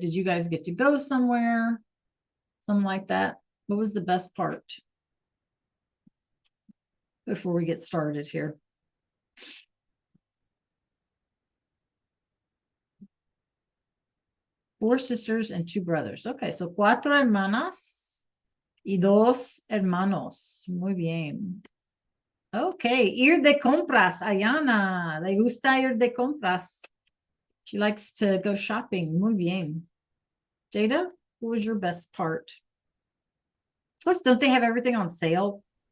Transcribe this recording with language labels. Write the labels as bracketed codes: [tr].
[en] Did you guys get to go somewhere? Something like that. What was the best part? Before we get started here. Four sisters and two brothers. [es] Okay, so cuatro hermanas y dos hermanos. Muy bien. Okay, ir de compras. Ayana, le gusta ir de compras. [en] She likes to go shopping. [es] Muy bien. [en] Jada, what was your best part? Plus, don't they have everything on sale?